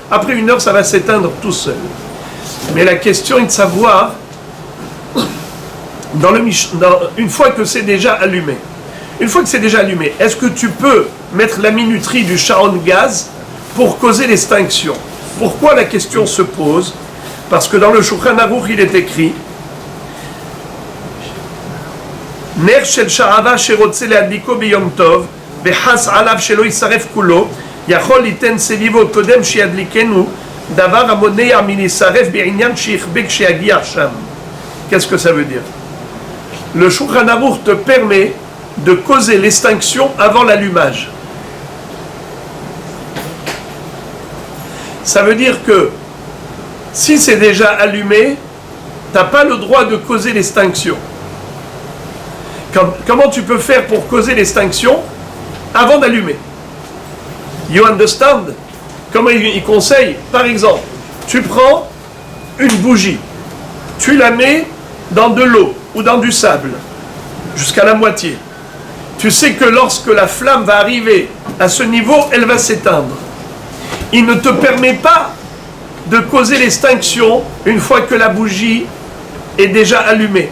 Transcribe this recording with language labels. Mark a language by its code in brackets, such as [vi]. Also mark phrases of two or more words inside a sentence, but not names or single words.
[fr] Après 1 heure, ça va s'éteindre tout seul. Mais la question est de savoir, une fois que c'est déjà allumé, est-ce que tu peux mettre la minuterie du Sharon gaz pour causer l'extinction? Pourquoi la question se pose? Parce que dans le Shulchan Aruch, il est écrit [he] נר של שעוה שרוצה להדליקו ביום טוב וחס עליו שלא ישרף כולו יכול ליתן סביבו קודם שידליקנו דבר המונע מלישרף בענין שיכבה כשיגיע שם. [fr] Qu'est-ce que ça veut dire? Le Shulchan Aruch te permet de causer l'extinction avant l'allumage. Ça veut dire que si c'est déjà allumé, tu n'as pas le droit de causer l'extinction. Comment tu peux faire pour causer l'extinction avant d'allumer? [en] You understand? [fr] Comment il conseille? Par exemple, tu prends une bougie, tu la mets dans de l'eau ou dans du sable, jusqu'à la moitié. Tu sais que lorsque la flamme va arriver à ce niveau, elle va s'éteindre. Il ne te permet pas de causer l'extinction une fois que la bougie est déjà allumée.